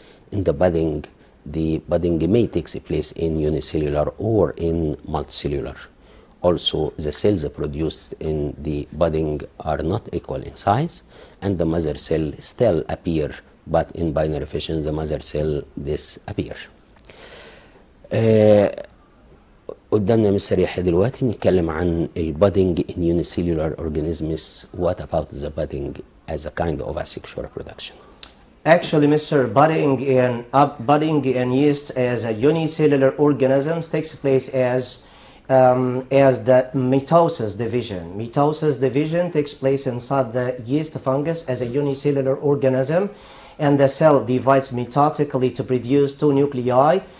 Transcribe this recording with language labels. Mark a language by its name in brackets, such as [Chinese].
[English] In the budding may take place in unicellular or in multicellular. Also, the cells produced in the budding are not equal in size, and the mother cell still appear, but in binary fission the mother cell disappear. [Arabic] قدامنا مستر يحيى دلوقتي بنتكلم عن البادنج [English] in unicellular organisms. What about the budding as a kind of asexual reproduction? Actually, Mr. Budding and yeast as a unicellular organisms takes place as the mitosis division. Mitosis division takes place inside the yeast fungus as a unicellular organism, and the cell divides mitotically to produce 2 nuclei.